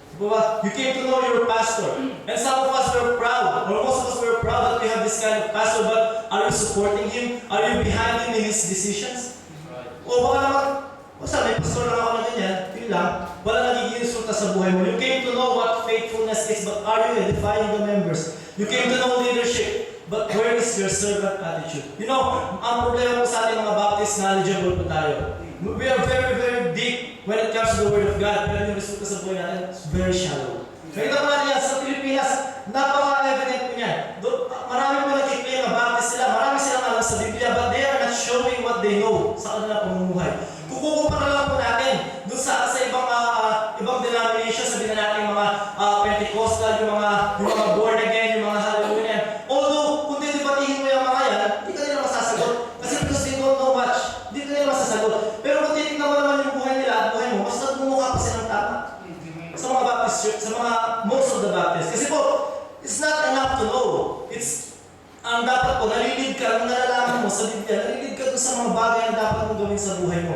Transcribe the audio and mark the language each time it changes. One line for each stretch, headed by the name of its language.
English: You came to know your pastor. And some of us were proud, or most of us were proud that we have this kind of pastor, but are you supporting him? Are you behind him in his decisions?
Filipino: O baka naman, may pastor lang ako na ganyan, yun lang, wala nagiging resulta sa buhay mo.
English: You came to know what faithfulness is, but are you edifying the members? You came to know leadership, but where is your servant attitude? You know,
Filipino: ang problema po sa ating mga Baptist, knowledgeable po tayo.
English: We are very, very deep when it comes to the Word of God,
Filipino: pero yung resulta sa buhay natin
English: is very shallow.
Filipino: Nakita ko natin yan sa Pilipinas, napaka-evident po niyan. Marami po nag-claim na Baptist sila, marami silang alam sa Biblia,
English: but they are not showing what they know
Filipino: sa kanilang pamumuhay. Kukukumpara lang po natin doon sa ibang denomination, sabihin na natin mga Pentecostal, yung mga born again, yung mga hallelujah. Although, kung didibatihin mo yung mga yan, hindi ka nila masasagot. Kasi
English: because they don't know much,
Filipino: hindi ka nila masasagot. Pero kung titignan mo naman yung buhay nila at buhay mo, mas nagmumukha pa silang tama. Sa mga Baptist church, sa mga
English: most of the Baptists.
Filipino: Kasi po,
English: it's not enough to know.
Filipino: It's ang dapat po, nalilid ka, kung nalalaman mo sa Biblia, nalilid ka doon sa mga bagay na dapat mo gawin sa buhay mo.